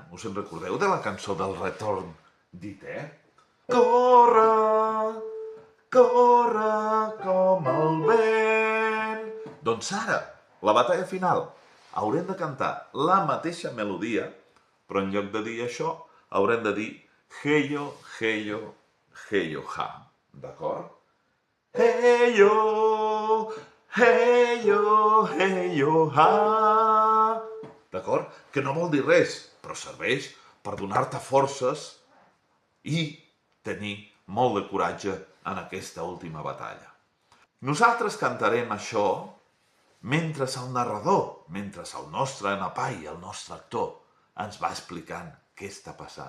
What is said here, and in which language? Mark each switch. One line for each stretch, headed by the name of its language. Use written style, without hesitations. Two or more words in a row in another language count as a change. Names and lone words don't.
Catalan: Us en recordeu de la cançó del retorn d'Ite? Corre, corre com el vent. Doncs ara, la batalla final, haurem de cantar la mateixa melodia, però en lloc de dir això, haurem de dir Heyo, heyo, heyo, ha. D'acord? Heyo, heyo, heyo, ha. D'acord? Que no vol dir res, però serveix per donar-te forces i tenir molt de coratge en aquesta última batalla. Nosaltres cantarem això mentre el narrador, mentre el nostre Napai, el nostre actor, ens va explicant què està passant.